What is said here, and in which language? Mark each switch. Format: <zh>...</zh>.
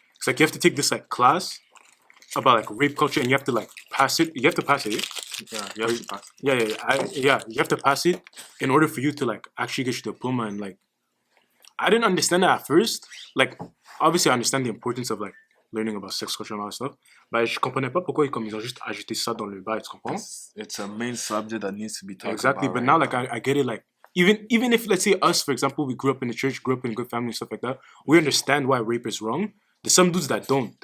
<en>It's like you have to take this like class about like rape culture, and you have to like pass it. You have to pass it. Yeah, you have to pass. Yeah. You have to pass it in order for you to like actually get your diploma. And like, I didn't understand that at first. Like, obviously, I understand the importance of like learning about sex culture and all that stuff.</en> <fr>But je comprenais pas pourquoi comme ils ont juste ajouté ça dans le bail. Tu comprends?</fr> <en>It's a main subject that needs to be talked Exactly. about. But right now, like, I get it. Like, even if let's say us, for example, we grew up in the church, grew up in a good family, and stuff like that, we understand why rape is wrong. There's some dudes that don't.</en>